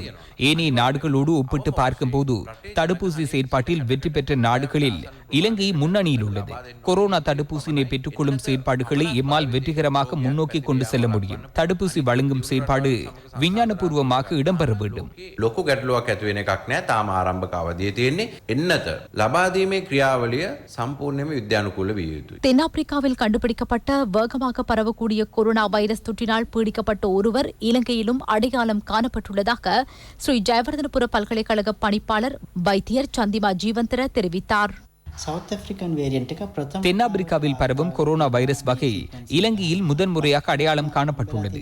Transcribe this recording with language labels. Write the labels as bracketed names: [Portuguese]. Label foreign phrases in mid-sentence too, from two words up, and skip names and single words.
[Tamil] ஏனைய நாடுகளோடு ஒப்பிட்டு பார்க்கும்போது தடுப்பூசி செயற்பாட்டில் வெற்றி பெற்ற நாடுகளில் இலங்கை முன்னணியில் உள்ளது. கொரோனா தடுப்பூசியினை பெற்றுக்கொள்ளும் செயற்பாடுகளை எம்மால் வெற்றிகரமாக முன்னோக்கி கொண்டு செல்ல முடியும். தடுப்பூசி வழங்கும் செயற்பாடு விஞ்ஞானபூர்வமாக இடம்பெற வேண்டும். [Sinhala] ලොකු ගැටලුවක් ඇති වෙන එකක් නෑ. තාම ආරම්භක අවධියේ තියෙන්නේ එන්නත ලබා දීමේ ක්‍රියාවලිය සම්පූර්ණයෙන්ම විද්‍යානුකූල විය යුතුයි. [Tamil] தென்னாப்பிரிக்காவில் கண்டுபிடிக்கப்பட்ட வேகமாக பரவக்கூடிய கொரோனா வைரஸ் தொற்றினால் பீடிக்கப்பட்ட ஒருவர் இலங்கையிலும் அடையாளம் காணப்பட்டுள்ளதாக ஸ்ரீ ஜெயவர்தனபுர பல்கலைக்கழக பணிப்பாளர் வைத்தியர் சந்திமா ஜீவந்தர தெரிவித்தார். தென்னாப்பிரிக்காவில் பரவும் கொரோனா வைரஸ் வகை இலங்கையில் முதன்முறையாக அடையாளம் காணப்பட்டுள்ளது.